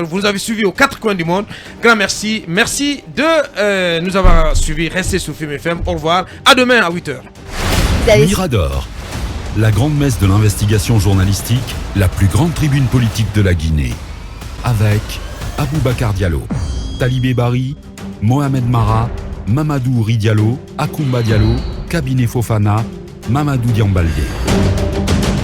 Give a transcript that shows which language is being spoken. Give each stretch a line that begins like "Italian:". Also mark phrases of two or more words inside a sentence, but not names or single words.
French: Vous nous avez suivis aux 4 coins du monde. Grand merci. Merci de nous avoir suivis. Restez sur Film FM. Au revoir. À demain à 8h. Mirador, la grande messe de l'investigation journalistique, la plus grande tribune politique de la Guinée. Avec Aboubacar Diallo, Talibé Bari, Mohamed Mara, Mamadou Ouri Diallo, Akoumba Diallo, Kabinet Fofana, Mamadou Diambalde.